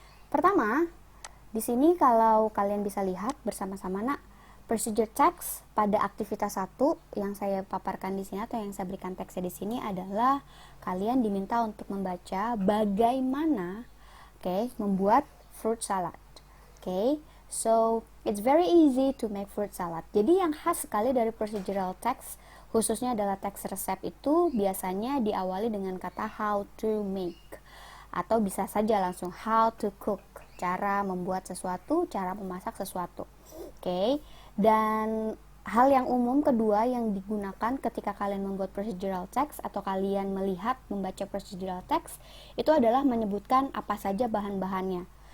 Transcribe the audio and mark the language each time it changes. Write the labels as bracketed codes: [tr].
[id] Pertama, di sini kalau kalian bisa lihat bersama-sama procedure text pada aktivitas 1 yang saya paparkan di sini atau yang saya berikan teksnya di sini adalah kalian diminta untuk membaca bagaimana membuat fruit salad. [en] So it's very easy to make fruit salad. [id] Jadi yang khas sekali dari procedural text khususnya adalah teks resep itu biasanya diawali dengan kata [en] how to make [id] atau bisa saja langsung [en] how to cook, [id] cara membuat sesuatu, cara memasak sesuatu. Dan hal yang umum kedua yang digunakan ketika kalian membuat procedural text atau kalian melihat membaca procedural text itu adalah menyebutkan apa saja bahan-bahannya.